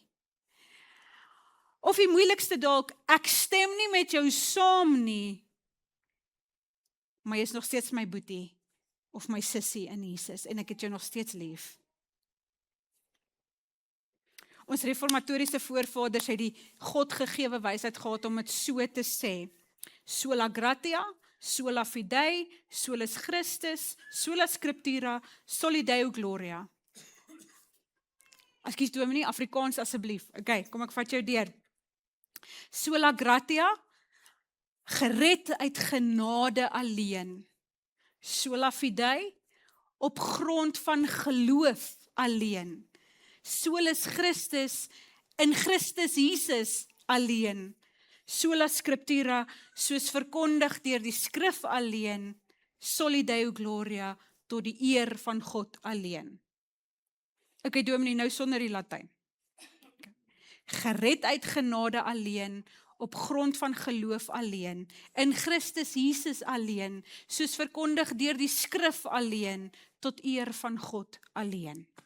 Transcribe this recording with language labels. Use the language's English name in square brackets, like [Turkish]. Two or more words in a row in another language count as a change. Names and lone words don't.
[Afrikaans] Of die moeilikste dalk, ek stem nie met jou saam nie, maar jy is nog steeds my boetie, of my sussie in Jesus, en ek het jou nog steeds lief. Ons reformatoriese voorvaders het die Godgegewe wysheid gehad om dit so te sê. [Latin] Sola gratia, sola fidei, solus Christus, sola scriptura, soli Deo gloria. [Afrikaans] Ekskuus dominee, Afrikaans asseblief. Okay, kom ek vat jou deur. [Latin] Sola gratia, [Afrikaans] gered uit genade alleen. [Latin] Sola fidei, [Afrikaans] op grond van geloof alleen. [Latin] Solus Christus, [Afrikaans] in Christus Jesus alleen. [Latin] Sola scriptura, [Afrikaans] soos verkondig deur die skrif alleen. [Latin] Soli Deo gloria, [Afrikaans] tot die eer van God alleen. Okay, dominee, nou sonder die Latyn. Gered uit genade alleen, op grond van geloof alleen, in Christus Jesus alleen, soos verkondig deur die skrif alleen, tot eer van God alleen.